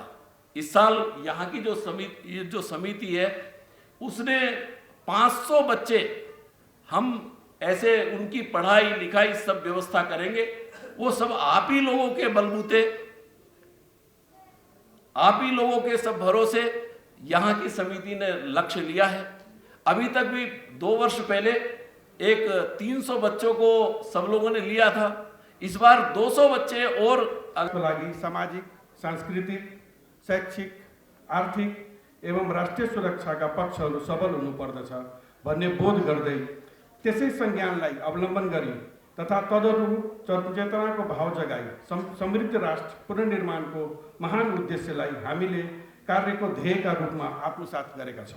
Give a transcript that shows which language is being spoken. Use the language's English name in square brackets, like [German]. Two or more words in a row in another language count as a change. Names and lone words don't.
[Hindi] इस साल यहाँ की जो समिति है उसने 500 बच्चे, हम ऐसे उनकी पढ़ाई लिखाई सब व्यवस्था करेंगे, वो सब आप ही लोगों के बलबूते, आप ही लोगों के सब भरोसे यहाँ की समिति ने लक्ष्य लिया है। अभी तक भी 2 वर्ष पहले एक 300 बच्चों को सब लोगों ने लिया था, इस बार 200 बच्चे और [Nepali] लागि सामाजिक, सांस्कृतिक, शैक्षिक, आर्थिक एवं राष्ट्रिय सुरक्षाका पक्षहरू सबल हुनुपर्दछ भन्ने बोध गर्दै त्यसै संज्ञानलाई अवलम्बन गरी तथा तदनुरूप चेतनाको भाव जगाई समृद्ध राष्ट्र पुनर्निर्माणको महान उद्देश्यलाई हामीले कार्यको ध्येयका रूपमा आत्मसात गरेका छौँ।